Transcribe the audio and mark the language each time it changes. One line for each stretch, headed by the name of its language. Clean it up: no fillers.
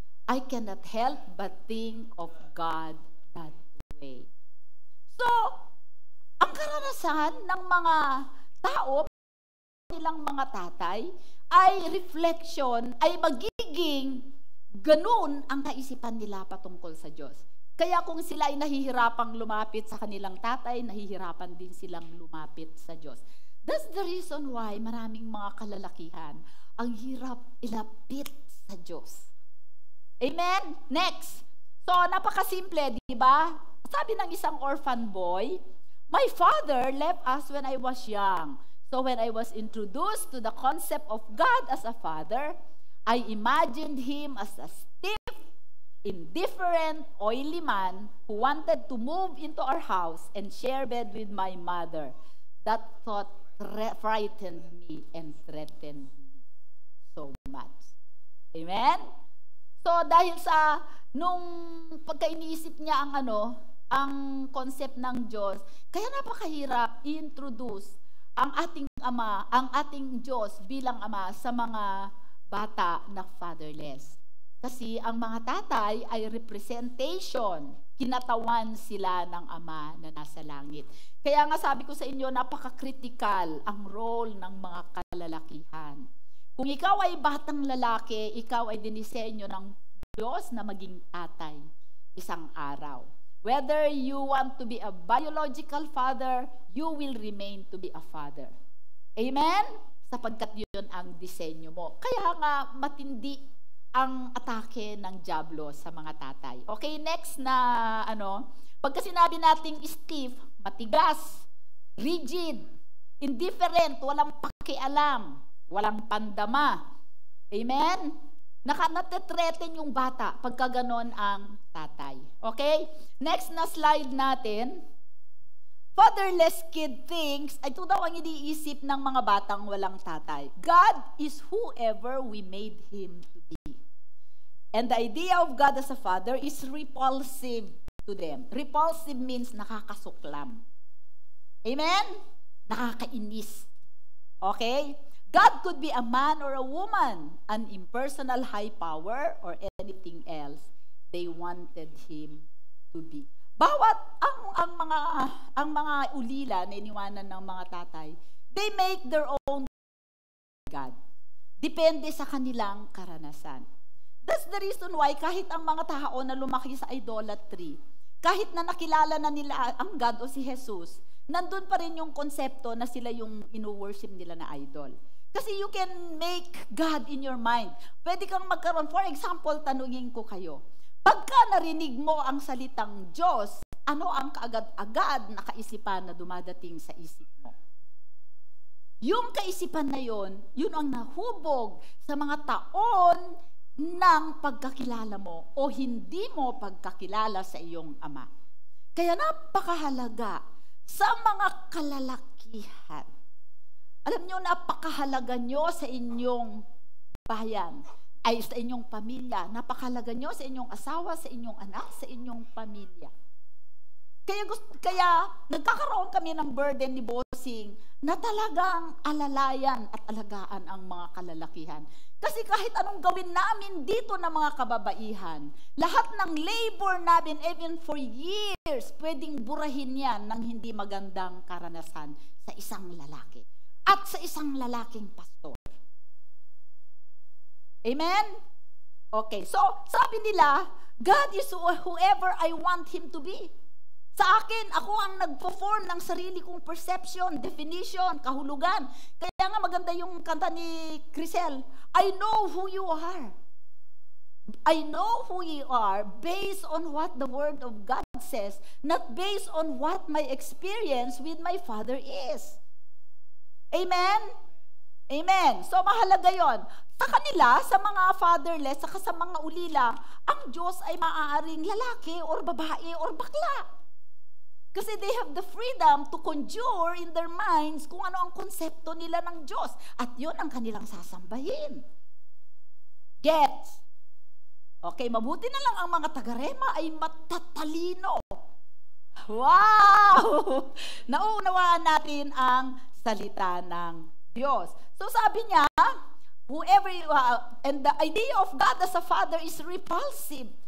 English: I cannot help but think of God that way.
Filipino: So, ang karanasan ng mga tao, nilang mga tatay, ay reflection, ay magiging ganun ang kaisipan nila patungkol sa Diyos. Kaya kung sila ay nahihirapang lumapit sa kanilang tatay, nahihirapan din silang lumapit sa Diyos.
English: That's the reason why
Filipino: maraming mga kalalakihan ang hirap ilapit sa Diyos. Amen? Next. So, napakasimple, di ba? Sabi ng isang
English: orphan boy, my father left us when I was young. So, when I was introduced to the concept of God as a father, I imagined him as a stiff, indifferent, oily man who wanted to move into our house and share bed with my mother. That thought frightened me and threatened me so much. Amen?
Filipino: So, dahil sa, nung pagka-iniisip niya ang concept ng Diyos, kaya napakahirap i-introduce ang ating Ama, ang ating Diyos bilang Ama sa mga bata na fatherless. Kasi ang mga tatay ay representation, kinatawan sila ng Ama na nasa langit. Kaya nga sabi ko sa inyo, napaka-critical ang role ng mga kalalakihan. Kung ikaw ay batang lalaki, ikaw ay dinisenyo ng Diyos na maging tatay isang araw.
English: Whether you want to be a biological father, you will remain to be a father. Amen?
Filipino: Sapagkat yun ang disenyo mo. Kaya nga matindi ang atake ng diablo sa mga tatay. Okay, next na pagka sinabi nating stiff, matigas, rigid, indifferent, walang pakialam, walang pandama. Amen? Natatreten yung bata pagka ganon ang tatay. Okay? Next na slide natin.
English: Fatherless kid thinks,
Filipino: ito daw ang iniisip ng mga batang walang tatay.
English: God is whoever we made Him to be. And the idea of God as a father is repulsive to them. Repulsive means
Filipino: nakakasuklam. Amen? Nakakainis. Okay?
English: God could be a man or a woman, an impersonal high power or anything else they wanted Him to be.
Filipino: Bawat ang mga ulila na iniwanan ng mga tatay,
English: they make their own God.
Filipino: Depende sa kanilang karanasan.
English: That's the reason why
Filipino: kahit ang mga tao na lumaki sa idolatry, kahit na nakilala na nila ang God o si Jesus, nandun pa rin yung konsepto na sila yung ino-worship nila na idol.
English: Kasi you can make God in your mind.
Filipino: Pwede kang magkaroon, for example, tanungin ko kayo, pagka narinig mo ang salitang Diyos, ano ang kaagad-agad na kaisipan na dumadating sa isip mo? Yung kaisipan na yun ang nahubog sa mga taon ng pagkakilala mo o hindi mo pagkakilala sa iyong ama. Kaya napakahalaga sa mga kalalakihan. Alam nyo, napakahalaga nyo sa inyong bayan, ay sa inyong pamilya. Napakahalaga nyo sa inyong asawa, sa inyong anak, sa inyong pamilya. Kaya nagkakaroon kami ng burden ni Bossing na talagang alalayan at alagaan ang mga kalalakihan. Kasi kahit anong gawin namin dito na mga kababaihan, lahat ng labor namin,
English: even for years,
Filipino: pwedeng burahin yan ng hindi magandang karanasan sa isang lalaki. At sa isang lalaking pastor. Amen?
English: Okay, so
Filipino: sabi nila,
English: God is whoever I want Him to be.
Filipino: Sa akin, ako ang nag-perform ng sarili kong perception, definition, kahulugan. Kaya nga maganda yung kanta ni Crisel,
English: I know who you are. I know who you are based on what the Word of God says, not based on what my experience with my Father is.
Filipino: Amen? Amen. So mahalaga yon. Sa kanila, sa mga fatherless, saka sa mga ulila, ang Diyos ay maaaring lalaki or babae or bakla.
English: Kasi they have the freedom to conjure in their minds
Filipino: kung ano ang konsepto nila ng Diyos. At yun ang kanilang sasambahin. Gets? Okay, mabuti na lang ang mga taga-Rema ay matatalino. Wow! Nauunawaan natin ang salita ng Diyos.
English: So sabi niya, whoever, and the idea of God as a father is repulsive.